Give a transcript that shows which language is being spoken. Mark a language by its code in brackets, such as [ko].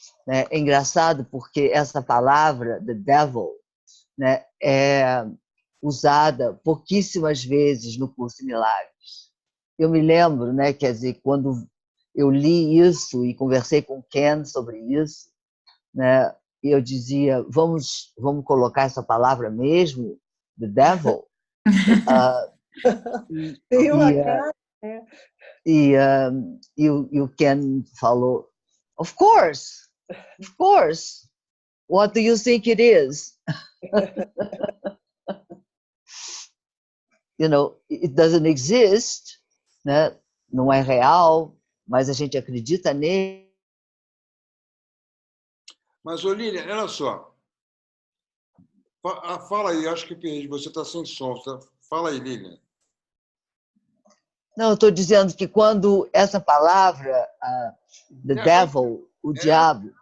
[pt] É engraçado porque essa palavra, [en] the devil, [pt] né, é usada pouquíssimas vezes no curso de Milagres. Eu me lembro, né, quer dizer, quando eu li isso e conversei com Ken sobre isso, né, eu dizia, vamos colocar essa palavra mesmo, [en] the devil? [pt] Tem uma cara, né? E o Ken falou, [en] of course, what do you think it is? You know, it doesn't exist, né? [pt] Não é real, mas a gente acredita nele. Mas, ô Lilian, olha só. Fala aí, acho que perdi. Você está sem som. Fala aí, Lilian. Não, eu estou dizendo que quando essa palavra, [en] the devil, [pt] o diabo...